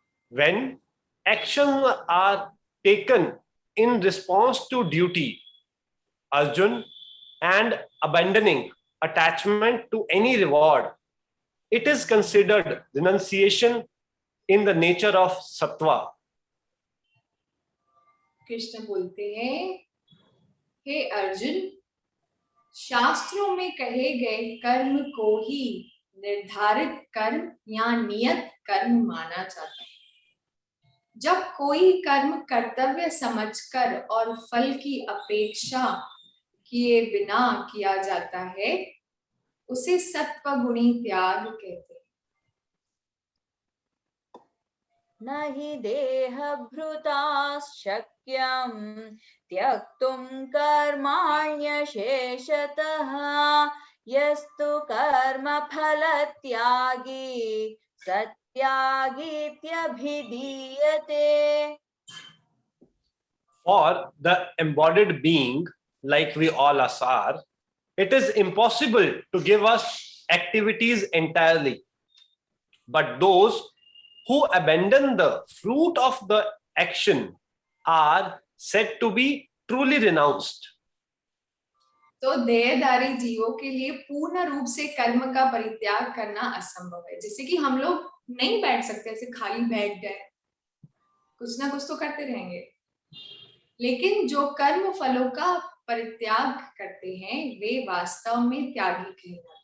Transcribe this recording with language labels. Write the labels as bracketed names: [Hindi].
[English] When actions are taken in response to duty, Arjun, and abandoning attachment to any reward, it is considered renunciation in the nature of sattva. [Hindi] Krishna बोलते हैं, हे अर्जुन, शास्त्रों में कहे गए कर्म को ही निर्धारित कर्म या नियत कर्म माना जाता है. जब कोई कर्म कर्तव्य समझकर और फल की अपेक्षा किए बिना किया जाता है, उसे सत्वगुणी त्याग कहते हैं. [Sanskrit] न हि देहभृता शक्यं त्यक्तुं कर्माण्यशेषतः यस्तु कर्मफलत्यागी सत्यागीत्यभिधीयते. [English] For the embodied being, like we all are, it is impossible to give us activities entirely. But those who abandon the fruit of the action are said to be truly renounced. [Hindi] तो देहधारी जीवों के लिए पूर्ण रूप से कर्म का परित्याग करना असंभव है. जैसे कि हम लोग नहीं बैठ सकते ऐसे खाली बैठ गए, कुछ ना कुछ तो करते रहेंगे. लेकिन जो कर्म फलों का परित्याग करते हैं, वे वास्तव में त्यागी कहलाते हैं.